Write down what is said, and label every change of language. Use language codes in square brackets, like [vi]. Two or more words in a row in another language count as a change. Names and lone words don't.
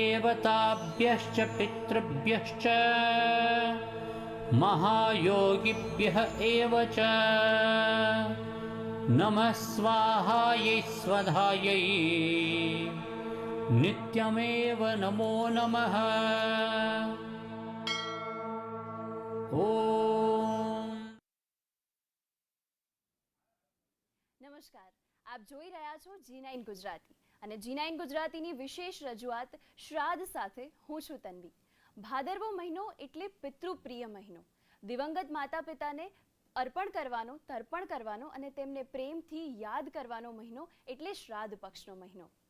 [sa] देवताभ्यश्च पितृभ्यश्च महायोगिभ्यः एव च नमः स्वाहायै स्वधायै नित्यमेव नमो नमः। ओम। [gu] નમસ્કાર, આપ જોઈ રહ્યા છો G9 ગુજરાતી અને G9 ગુજરાતીની વિશેષ રજૂઆત શ્રાદ્ધ સાથે હું છું તન્વી। ભાદરવો મહિનો એટલે પિતૃપ્રિય મહિનો। દિવંગત માતા પિતાને અર્પણ કરવાનો, તર્પણ કરવાનો અને તેમને પ્રેમથી યાદ કરવાનો મહિનો એટલે શ્રાદ્ધ પક્ષનો મહિનો।